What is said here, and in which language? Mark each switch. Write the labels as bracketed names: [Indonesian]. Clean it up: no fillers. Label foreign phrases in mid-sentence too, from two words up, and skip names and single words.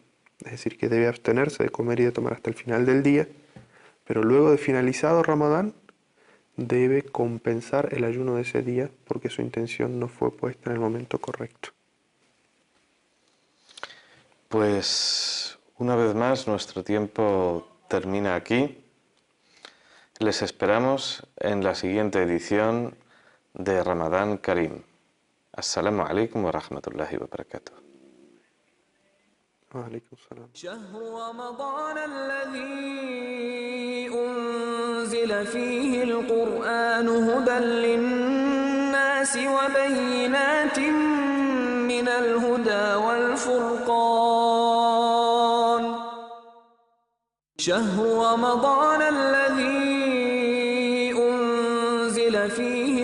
[Spanish] Es decir, que debe abstenerse de comer y de tomar hasta el final del día, pero luego de finalizado Ramadán debe compensar el ayuno de ese día porque su intención no fue puesta en el momento correcto. Pues una vez más nuestro tiempo termina aquí. Les esperamos en la siguiente edición de Ramadán Karim. [Arabic] السلام عليكم ورحمة الله وبركاته. وعليكم السلام. شهر رمضان الذي أنزل فيه القرآن هدى للناس وبينات من الهدى والفرقان شهر رمضان الذي أنزل فيه